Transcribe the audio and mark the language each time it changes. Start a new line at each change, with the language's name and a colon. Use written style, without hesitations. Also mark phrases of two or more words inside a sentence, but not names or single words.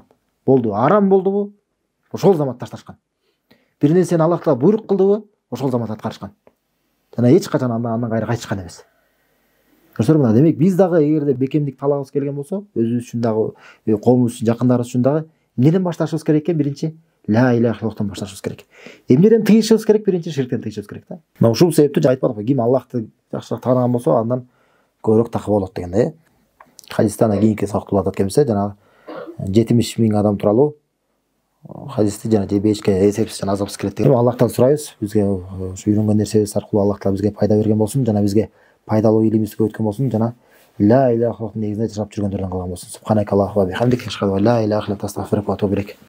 Kyrgyz: Болду, арам болдубу? Ошол замат ташташкан. Бир нерсени Аллах Таала буйрук кылдыбы? Ошол замат аткарышкан. Жана эч качан андан кайра кайтышкан эмес. Көрсөтөр, мына демек биз дагы эгерде бекемдик талабыбыз келген болсо, өзүбүз үчүн дагы, коомубуз үчүн, жакындарыбыз үчүн дагы эмнеден башташыбыз керек экен? Биринчи
Arabic: لا إله إلا الله
Kyrgyz: башташыбыз керек. Эмнеден тыйышыбыз керек? Биринчи ширктен тыйышыбыз керек да. Мына ушул себептен айтпадыкпы, ким Аллахты жакшыраак тааныган болсо, андан көбүрөөк такы болот деген да. Хадисте ана кийинки сабактууларда айткенбизде, жанагы 70.000 адам тууралуу хадисти жана жебешке эсепсиз жана азапсыз келет деген. Аллахтан сурайбыз, бизге ушу үйрөнгөн нерсебиз аркылуу Аллах Таала бизге пайда берген болсун, жана бизге пайдалуу илимибизди көбөйткөн болсун, жана
Arabic: لا إله إلا الله
Kyrgyz: негизинде жашап жүргөндөрдөн кылган болсун.
Arabic: سبحانك اللهم وبحمدك أشهد أن لا إله إلا أنت أستغفرك وأتوب إليك.